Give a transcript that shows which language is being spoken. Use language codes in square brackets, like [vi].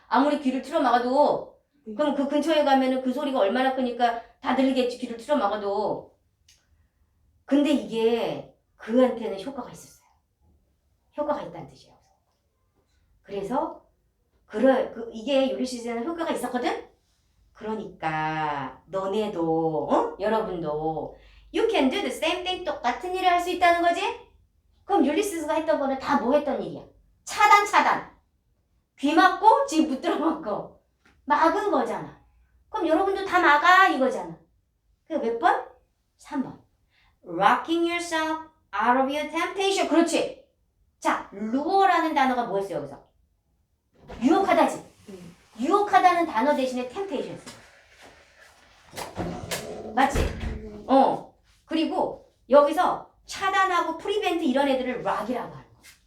[ko] 아무리 귀를 틀어 막아도. 그럼 그 근처에 가면은 그 소리가 얼마나 크니까 다 들리겠지. 귀를 틀어 막아도. 근데 이게 그한테는 효과가 있었어요. 효과가 있다는 뜻이에요. 그래서 이게 율리시스에는 효과가 있었거든? 그러니까 너네도 여러분도 [en] you can do the same thing. [ko] 똑같은 일을 할 수 있다는 거지? 그럼 율리시스가 했던 거는 다 뭐 했던 일이야? 차단. 귀 막고 집 붙들어 막고 막은 거잖아. 그럼 여러분도 다 막아 이거잖아. 그 몇 번? 3번. [en] Rocking yourself out of your temptation. [ko] 그렇지. 자, lure라는 단어가 뭐였어요 여기서? 유혹하다지. 유혹하다는 단어 대신에 temptation. 맞지? 그리고 여기서 차단하고 prevent 이런 애들을 rock이라고 하는 거야.